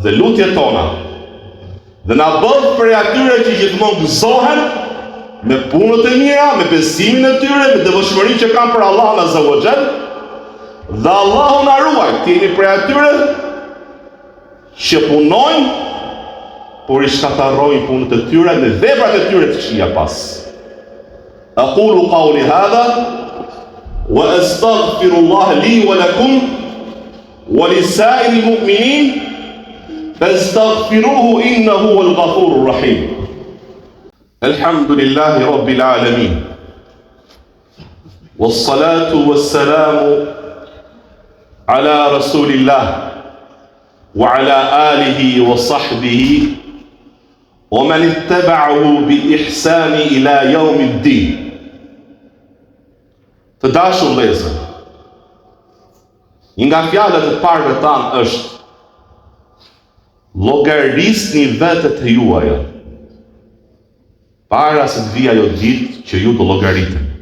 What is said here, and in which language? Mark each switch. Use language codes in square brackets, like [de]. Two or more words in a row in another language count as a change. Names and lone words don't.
[sq] dhe lutjet tona, dhe na bëj për atyre që gjithmonë gëzohen me punët e mira, me besimin e tyre, me devotshmërinë që kanë për Allahun [ar] عز وجل, [sq] dhe Allahu na ruaj të jemi për atyre që punojnë, por I shkatarrojnë punët e tyre me veprat e tyre të këqija pas. [ar] أقول قولي هذا وأستغفر الله لي ولكم ولسائر المؤمنين فاستغفروه إنه هو الغفور الرحيم. الحمد لله رب العالمين. والصلاة والسلام على رسول الله وعلى آله وصحبه ومن اتبعه بإحسان إلى يوم الدين. [sq] Të dashur vëllezër, një nga fjalët e parëve tanë është: llogarisni vetët e juaja, para se të vijë ajo ditë që ju do llogariteni.